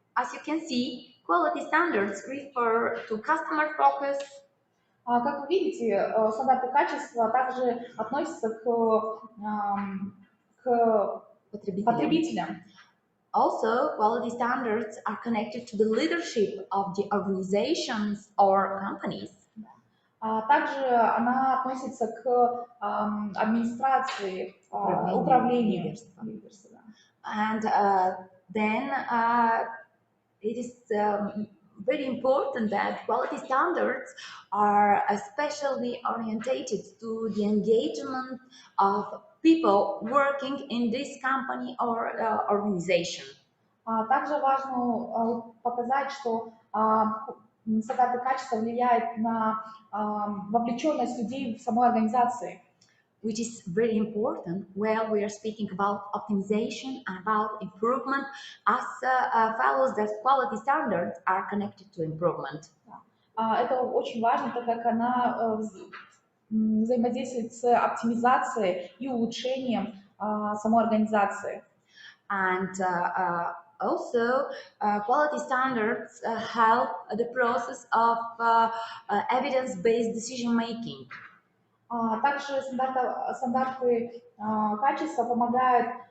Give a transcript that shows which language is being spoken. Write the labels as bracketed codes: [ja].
[en] As you can see, quality standards refer to customer focus. [ru] Как вы видите, стандарты качества также относятся к потребителям. [en] Also, quality standards are connected to the leadership of the organizations or companies. [ru] Также она относится к администрации, управлению. [en] And then it is very important that quality standards are especially orientated to the engagement of people working in this company or organization. [ru] Также важно показать, что стандарты качества влияют на вовлеченность людей в самой организации. [en] Which is very important when we are speaking about optimization and about improvement, as follows that quality standards are connected to improvement. [ru] Это очень важно, так как она взаимодействует с оптимизацией и улучшением самой организации. [en] And also, quality standards help the process of evidence-based decision-making. [ru] Также стандарты качества помогают